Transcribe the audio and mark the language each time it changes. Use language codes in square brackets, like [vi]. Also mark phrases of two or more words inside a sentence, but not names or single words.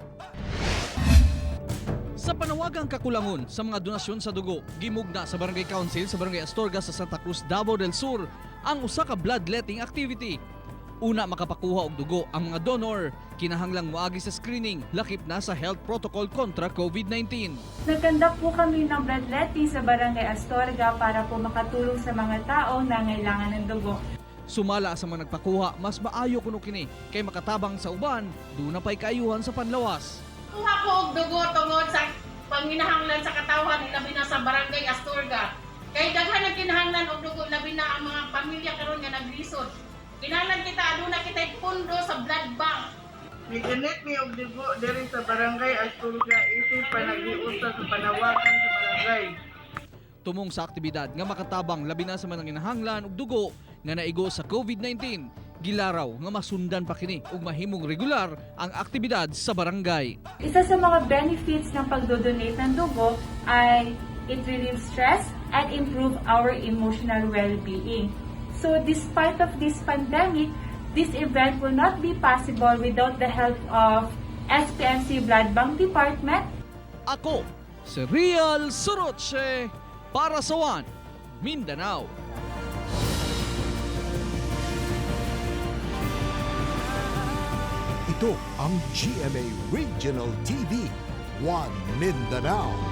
[ceb] Sa panawagang kakulangon sa mga donasyon sa dugo, gimugna sa Barangay Council sa Barangay Astorga sa Santa Cruz, Davao del Sur ang usa ka [en] bloodletting activity. [ceb] Una, makapakuha og dugo ang mga donor, kinahanglang moagi sa screening, lakip na sa [en] health protocol [ceb] kontra COVID-19. [tl] Nagkandak po kami ng bloodletting sa Barangay Astorga para po makatulong sa mga tao na ngailangan ng dugo. [ceb] Sumala sa mga nagpakuha, mas maayo kuno kini kay makatabang sa uban, doon na pa'y kaayuhan sa panlawas. Kuha ko og dugo tungod sa panginahanglan sa katawan, labi na sa Barangay Astorga. Kay daghan ang kinahanglan og dugo, labi na ang mga pamilya karon nga naglisod. Kinahanglan kita aduna kitay pundo sa [en] blood bank. [ceb] Miganit mi og dugo diri sa Barangay Astorga isip panag-iusa sa panawagan sa barangay. Tumong sa aktibidad nga makatabang labi na sa mga kinahanglan og dugo nga naigo sa COVID-19, gilaraw nga masundan pa kini ug mahimong regular ang aktibidad sa barangay. [tl] Isa sa mga benefits ng pagdodonate ng dugo ay [en] it relieves stress and improve our emotional well-being. So despite of this pandemic, this event will not be possible without the help of SPMC Blood Bank Department. [ceb] Ako, si Real Suroche para sa One Mindanao. [tl] Ito ang GMA Regional TV, One Mindanao.